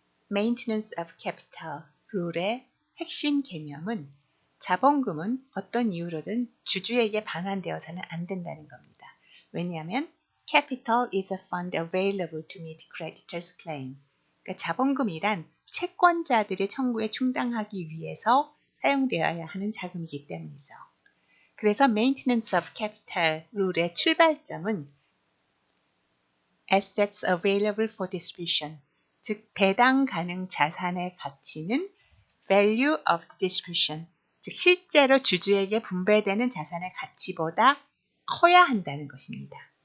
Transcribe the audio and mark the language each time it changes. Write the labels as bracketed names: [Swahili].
[Korean] Maintenance of Capital 룰의 핵심 개념은 자본금은 어떤 이유로든 주주에게 반환되어서는 안 된다는 겁니다. 왜냐하면 [English] Capital is a fund available to meet creditors' claim. [Korean] 그러니까 자본금이란 채권자들의 청구에 충당하기 위해서 사용되어야 하는 자금이기 때문이죠. 그래서 Maintenance of Capital 룰의 출발점은 [English] Assets available for distribution, [Korean] 즉 배당 가능 자산의 가치는 [English] Value of the distribution, [Korean] 즉 실제로 주주에게 분배되는 자산의 가치보다 커야 한다는 것입니다.